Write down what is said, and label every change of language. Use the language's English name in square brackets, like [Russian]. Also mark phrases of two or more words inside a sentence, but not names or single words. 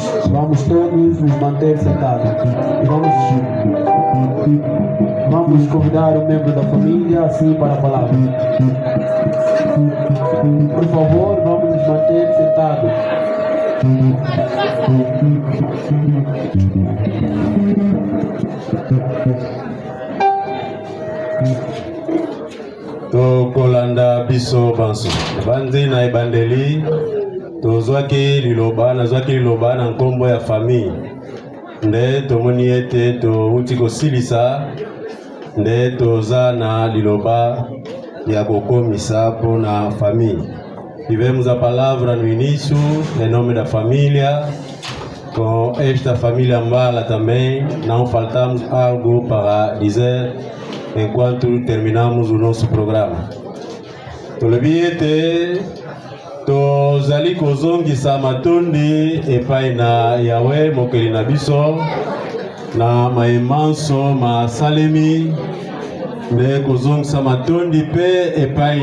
[Portuguese] Vamos todos nos manter sentados. E vamos convidar um membro da família assim para a palavra. Por favor, vamos nos manter sentados. [Lingala] To kolanda biso banso banze na ebandeli tozwaki liloba na nkombo ya famille nde tomoni ete touti kosilisa nde toza na liloba ya kokomisa mpona famille. [Portuguese] Tivemos a palavra no início em nome da família. Com esta família Mbala também não faltamos algo para dizer enquanto terminamos o nosso programa. [Lingala] Tolobi ete tozali kozongisa matondi epai na Yahweh mokeli na biso na maemanso masalemi nde kozongisa matondi pe epai